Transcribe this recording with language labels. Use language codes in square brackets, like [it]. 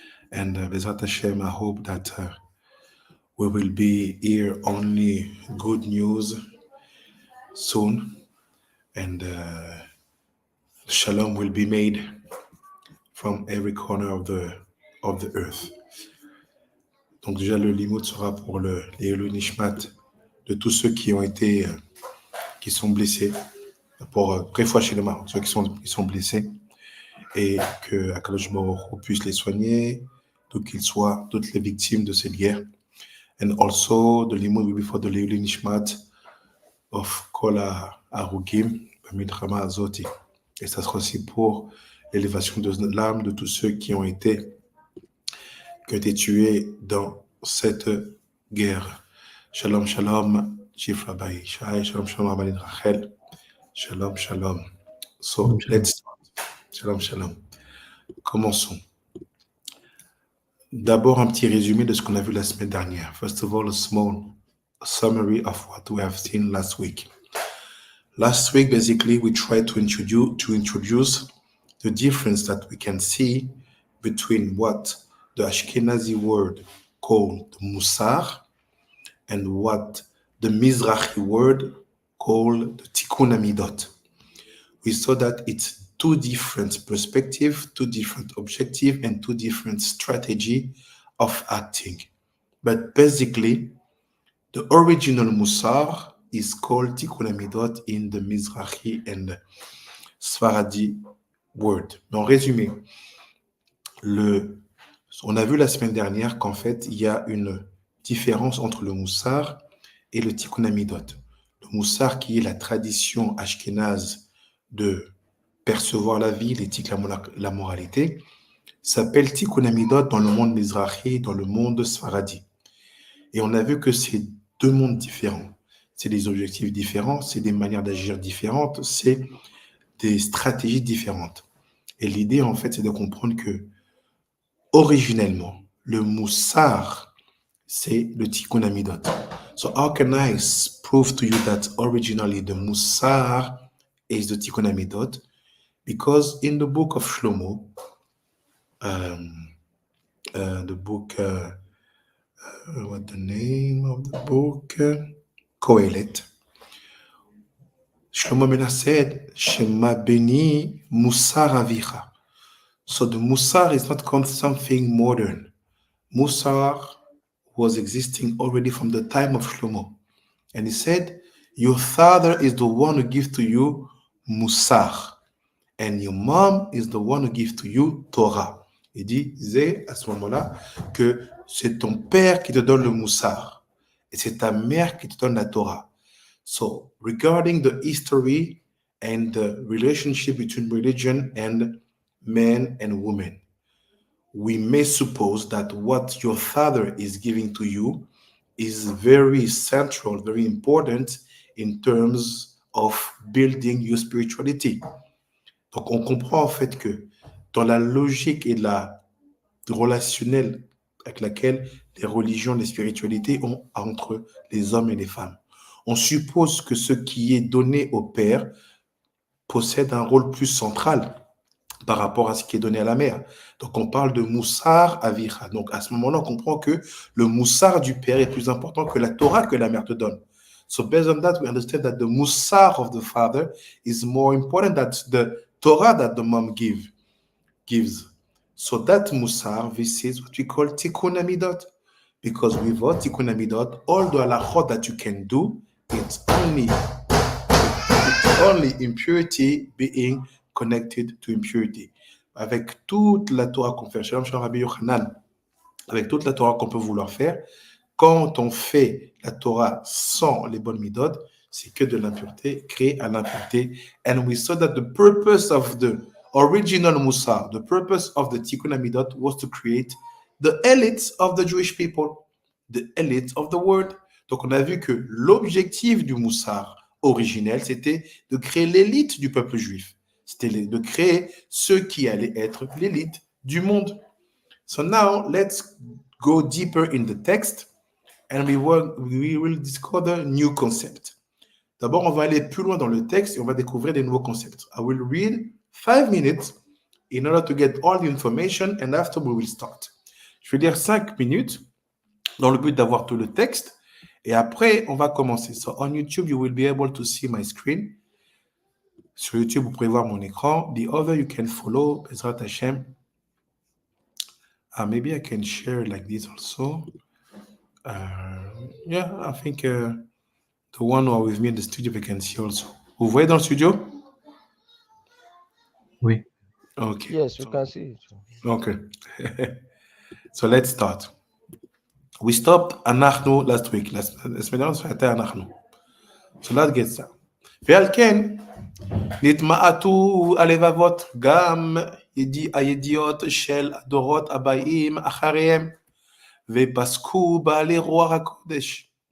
[en] And Bezrat Hashem, I hope that we will be here only good news soon, and shalom will be made from every corner of the earth. [fr] Donc déjà le limud sera pour les Elu Nishmat de tous ceux qui ont été qui sont blessés, pour très fois chez les morts, ceux qui sont blessés, et que Akadosh Baruch Hu puisse les soigner, d'où qu'ils soient, toutes les victimes de cette guerre. [en] And also the limud will be for the Leili Nishmat of [he] Kol HaHarugim B'Milchama Azoti. [fr] Et ça sera aussi pour l'élévation de l'âme de tous ceux qui ont été tués dans cette guerre. [en] Shalom, shalom, Chief Rabbi Shai, shalom, shalom, Rabbi Rachel, shalom, shalom. So, let's start. Shalom, shalom. [fr] Commençons. D'abord, un petit résumé de ce qu'on a vu la semaine dernière. [en] First of all, a small summary of what we have seen last week. Last week, basically, we tried to introduce the difference that we can see between what the Ashkenazi word called Musar and what the Mizrahi word called the Tikun HaMidot. We saw that it's two different perspectives, two different objectives, and two different strategy of acting. But basically, the original Musar is called Tikun HaMidot in the Mizrahi and Sfaradi word. [fr] Mais en résumé, on a vu la semaine dernière qu'en fait, il y a une différence entre le Musar et le Tikun HaMidot. Le Musar qui est la tradition ashkénaze de percevoir la vie, l'éthique, la moralité, s'appelle Tikun HaMidot dans le monde Mizrahi, dans le monde Sfaradi. Et on a vu que c'est deux mondes différents. C'est des objectifs différents, c'est des manières d'agir différentes, c'est des stratégies différentes. Et l'idée, en fait, c'est de comprendre que, originellement, le Moussar, c'est le Tikun HaMidot. [en] So how can I prove to you that originally the Moussar is the Tikun HaMidot? Because in the book of Shlomo, the book, what the name of the book? Kohelet. Shlomo Melech said, [he] Shema beni musar avicha. [en] So the musar is not called something modern. Musar was existing already from the time of Shlomo. And he said, your father is the one who gives to you musar. And your mom is the one who gives to you Torah. [fr] Il disait à ce moment-là que c'est ton père qui te donne le musar. Et c'est ta mère qui te donne la Torah. [en] So, regarding the history and the relationship between religion and men and women, we may suppose that what your father is giving to you is very central, very important in terms of building your spirituality. [fr] Donc, on comprend en fait que dans la logique et la relationnelle avec laquelle les religions, les spiritualités ont entre les hommes et les femmes, on suppose que ce qui est donné au père possède un rôle plus central par rapport à ce qui est donné à la mère. Donc, on parle de Moussar Avira. Donc, à ce moment-là, on comprend que le Moussar du père est plus important que la Torah que la mère te donne. [en] So, based on that, we understand that the Moussar of the father is more important than the Torah that the mom gives. So, that Moussar, this is what we call Tikun HaMidot. Because without Tikun HaMidot, all the halachot that you can do, it's only impurity being connected to impurity. [fr] Avec toute la Torah qu'on fait, Shalom Shalom Rabbi Yochanan, avec toute la Torah qu'on peut vouloir faire, quand on fait la Torah sans les bonnes midot, c'est que de l'impureté, créé à l'impureté. [en] And we saw that the purpose of the original Musar, the purpose of the Tikkun HaMidot was to create the elites of the Jewish people, the elites of the world. [fr] Donc on a vu que l'objectif du Musar originel, c'était de créer l'élite du peuple juif. C'était de créer ceux qui allaient être l'élite du monde. [en] So now, let's go deeper in the text and we will discover new concept. [fr] D'abord, on va aller plus loin dans le texte et on va découvrir des nouveaux concepts. [en] I will read 5 minutes in order to get all the information and after we will start. [fr] Je vais lire 5 minutes dans le but d'avoir tout le texte et après, on va commencer. [en] So on YouTube, you will be able to see my screen. [fr] Sur YouTube, vous pourrez voir mon écran. [en] The other, you can follow, Bezrat Hashem. Maybe I can share like this also. Yeah, I think the one who are with me in the studio, we can see also. [fr] Vous voyez dans le studio? Oui. [en] Okay. Yes, we can see it. Okay. So let's start. We stopped [he] אנחנו [en] last week. הסמדרנו ספייתה אנחנו. So let's get started. [he] ועל כן, נתמעטו הלבבות גם הידיעות של הדורות הבאים אחריהם, ופסקו בעלי רוח הקודש.